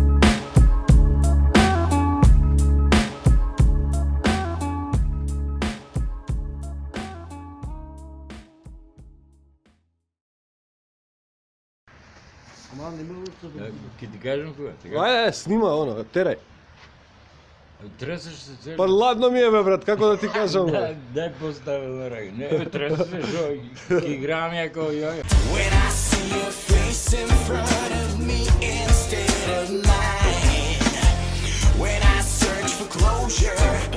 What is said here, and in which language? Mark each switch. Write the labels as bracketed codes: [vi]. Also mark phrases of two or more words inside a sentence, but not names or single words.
[mk] Ке ти кажем кога? Ајде, снима оно, терај. Тресеш се цели. Па ладно ми е бе брат, како да ти кажам бе. Дај постави на рај. Не бе, тресеш се, шо, ке играам ја како јоја. [en] When I see your face in front of me instead of mine, when I search for closure